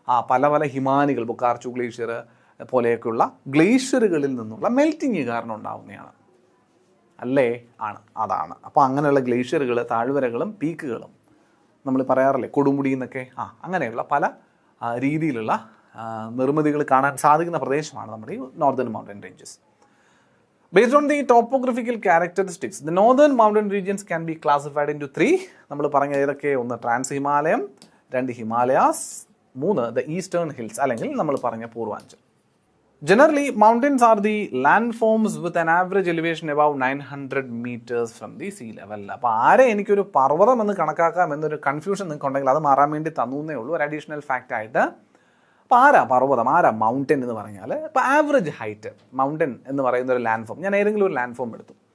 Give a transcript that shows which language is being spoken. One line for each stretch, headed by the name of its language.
Malayalam: പല പല ഹിമാനികൾ, ബൊക്കാർച്ചു ഗ്ലേഷ്യർ പോലെയൊക്കെയുള്ള ഗ്ലേഷ്യറുകളിൽ നിന്നുള്ള മെൽറ്റിങ് കാരണം ഉണ്ടാവുന്നതാണ് അല്ലേ? അതാണ്. അപ്പോൾ അങ്ങനെയുള്ള ഗ്ലേഷ്യറുകൾ, താഴ്വരകളും പീക്കുകളും നമ്മൾ പറയാറില്ലേ, കൊടുമുടി എന്നൊക്കെ, അങ്ങനെയുള്ള പല രീതിയിലുള്ള നിർമ്മിതികൾ കാണാൻ സാധിക്കുന്ന പ്രദേശമാണ് നമ്മുടെ ഈ northern mountain ranges.
English: Based on the topographical characteristics, the northern mountain regions can be classified into 3.
Malayalam: നമ്മൾ പറഞ്ഞ ഏതൊക്കെ? ഒന്ന് trans Himalayam, 2 Himalayas, 3
English: the eastern hills
Malayalam: അല്ലെങ്കിൽ നമ്മൾ പറഞ്ഞ Purvanchal.
English: Generally, mountains are the landforms with an average elevation above 900 meters from the sea level.
Malayalam: അപ്പോൾ ആരെ എനിക്കൊരു പർവ്വതം എന്ന് കണക്കാക്കാം എന്നൊരു കൺഫ്യൂഷൻ നിങ്ങൾക്ക് ഉണ്ടെങ്കിൽ അത് മാറാൻ വേണ്ടി തന്നേ ഉള്ളൂ, ഒരു അഡീഷണൽ ഫാക്റ്റ് ആയിട്ട്. അപ്പോൾ ആരാ പർവ്വതം, ആരാ മൗണ്ടൻ എന്ന് പറഞ്ഞാൽ, ഇപ്പോൾ ആവറേജ് ഹൈറ്റ് മൗണ്ടൻ എന്ന് പറയുന്ന ഒരു ലാൻഡ് ഫോം, ഞാൻ ഏതെങ്കിലും ഒരു ലാൻഡ് ഫോം എടുത്തു.